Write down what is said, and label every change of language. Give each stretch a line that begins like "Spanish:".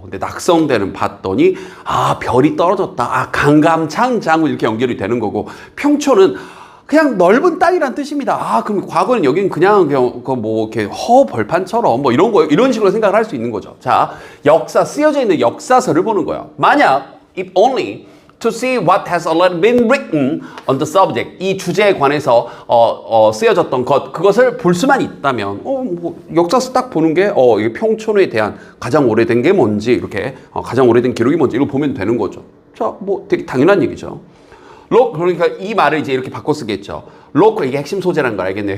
Korean: 근데 낙성대는 봤더니 별이 떨어졌다. 강감창장으로 이렇게 연결이 되는 거고 평촌은 그냥 넓은 땅이란 뜻입니다. 그럼 과거는 여기는 그냥 이렇게 허벌판처럼 이런 거 이런 식으로 생각을 할 수 있는 거죠. 자, 역사 쓰여져 있는 역사서를 보는 거예요.
English: 만약 if only to see what has already been written on the subject.
Korean: 이 주제에 관해서 쓰여졌던 그것을 볼 수만 있다면 역사서 딱 보는 게 이게 평촌에 대한 가장 오래된 게 뭔지 이렇게 가장 오래된 기록이 뭔지 이걸 보면 되는 거죠. 자, 되게 당연한 얘기죠. 그러니까 이 말을 이제 이렇게 바꿔 쓰겠죠. local, 이게 핵심 소재라는 걸 알겠네요.